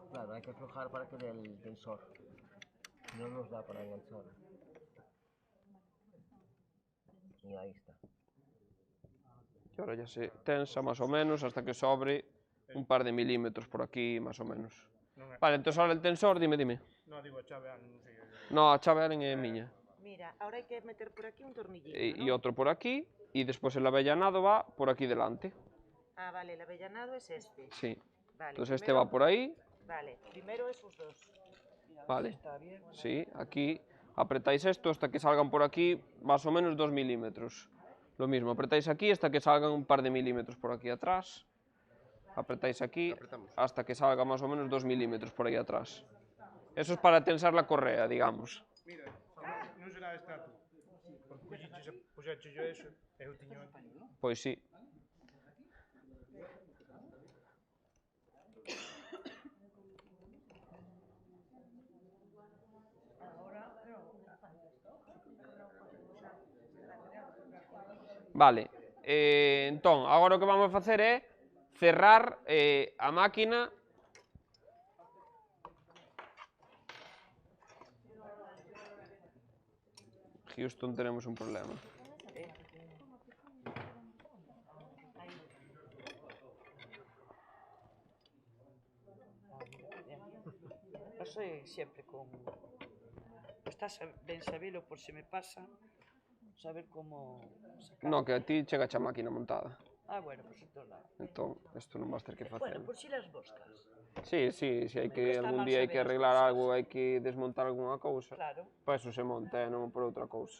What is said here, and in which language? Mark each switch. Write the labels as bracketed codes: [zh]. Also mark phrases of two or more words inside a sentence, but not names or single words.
[es] Claro, hay que aflojar para que dé el tensor. No nos da para enganchar. Y ahí está. Y ahora ya se tensa más o menos hasta que sobre un par de milímetros por aquí, más o menos. Vale, entonces ahora el tensor, dime. No, [gl] digo, a chave, non sei. No, a chave é miña. [es] Mira, ahora hay que meter por aquí un tornillito, Y ¿no? otro por aquí, y después el avellanado va por aquí delante. Ah, vale, el avellanado es este. Sí. Vale, Entonces este primero- va por ahí, Vale, primero esos dos. vale. Está bien. Sí, aquí apretáis esto hasta que salgan por aquí más o menos 2 milímetros. Lo mismo, apretáis aquí hasta que salgan un par de milímetros por aquí atrás. Apretáis aquí hasta que salga más o menos 2 milímetros por ahí atrás. Eso es para tensar la correa, digamos. [gl] Mira, non será esta tú. Porque puxeche [es] yo eso, [gl] e eu tiño antes. Pois sí. Vale, entón, agora o que vamos a facer é cerrar a máquina. [es] Houston, tenemos un problema. No soy siempre con... [gl] Está ben sabelo por se me pasa, saber como sacar. No, que a ti chega a máquina montada. Ah, bueno, pues entón nada. Entón, isto non vas ter que [es] Bueno, [gl] facer. [es] por si las moscas. [gl] Sí, sí, se hai que Está algún mal día hai que saber as arreglar cousas. algo, hai que desmontar algunha cousa. Claro. [es] Para eso se monta, [gl] non por outra cousa.